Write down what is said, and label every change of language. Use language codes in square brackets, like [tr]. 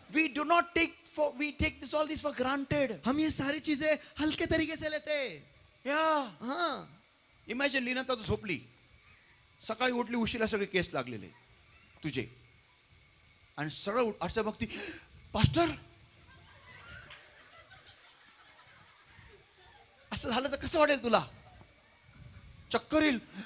[en] we take all this for granted. [hi] हम ये सारी चीजें हल्के तरीके से लेते हैं. [en] Yeah. [hi] हाँ, [mr] इमॅजिन लीना तर तू झोपली, सकाळी उठली, उशिरा सगळे केस लागलेले तुझे, आणि सरळ असं बघती, पास्टर असं झालं तर कसं वाटेल तुला? चक्कर येईल.